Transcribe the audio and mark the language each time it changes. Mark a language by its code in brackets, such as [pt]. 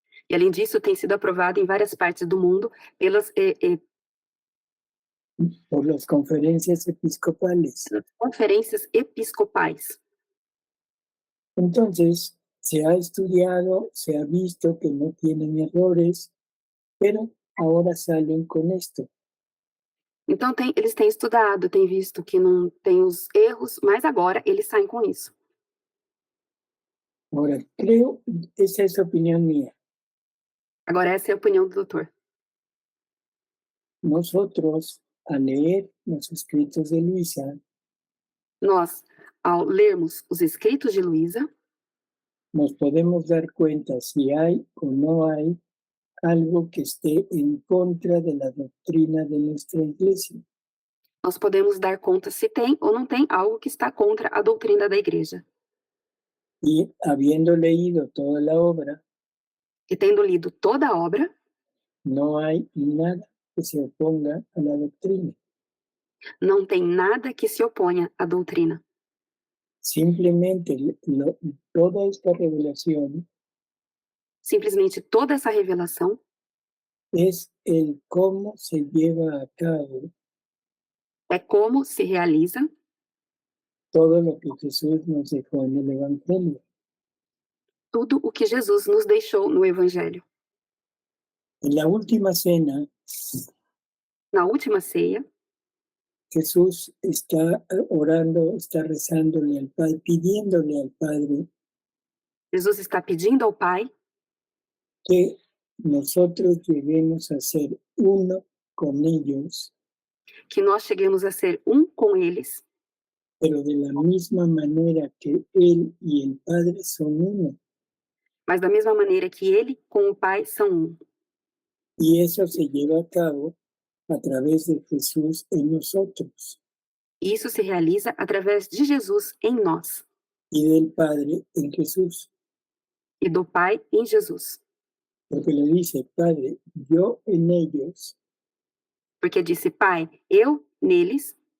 [pt] E além disso, tem sido aprovado em várias partes do mundo pelas [es] Por las conferencias episcopales. [pt] conferências episcopais. [es] Entonces, se ha estudiado, se ha visto que no tienen errores, pero ahora salen con esto. [pt] Então, eles têm estudado, têm visto que não tem os erros, mas agora eles saem com isso. [es] Ahora, creo, esa es opinión mía. [pt] Agora, essa é a opinião do doutor. [es] Nosotros, al leer los escritos de Luisa, [pt] Nós, ao lermos os escritos de Luísa, [es] nos podemos dar cuenta si hay o no hay algo que esté en contra de la doctrina de nuestra iglesia. [pt] nós podemos dar conta se tem ou não tem algo que está contra a doutrina da igreja. [es] y habiendo leído toda la obra, [pt] E tendo lido toda a obra, [es] no hay nada que se oponga a la doctrina. [pt] não tem nada que se oponha à doutrina. [es] Simplemente toda esta revelación [pt] Simplesmente toda essa revelação [es] es el cómo se lleva a cabo [pt] é como se realiza [es] todo lo que Jesús nos dejó en el Evangelio. [pt] tudo o que Jesus nos deixou no Evangelho. [es] En la última cena, [pt] Na última ceia, [es] Jesús está orando, está rezándole al Padre, pidiéndole al Padre [pt] Jesus está pedindo ao Pai [es] que nosotros lleguemos a ser uno con ellos, [pt] que nós cheguemos a ser um com eles, [es] pero de la misma manera que Él y el Padre son uno. [pt] mas da mesma maneira que Ele com o Pai são um. [es] Y eso se lleva a cabo a través de Jesús en nosotros [pt] E isso se realiza através de Jesus em nós [es] y del Padre en Jesús. [pt] e do Pai em Jesus. [es] Porque le dice, Padre, yo en ellos, [pt] Porque disse, Pai, eu neles,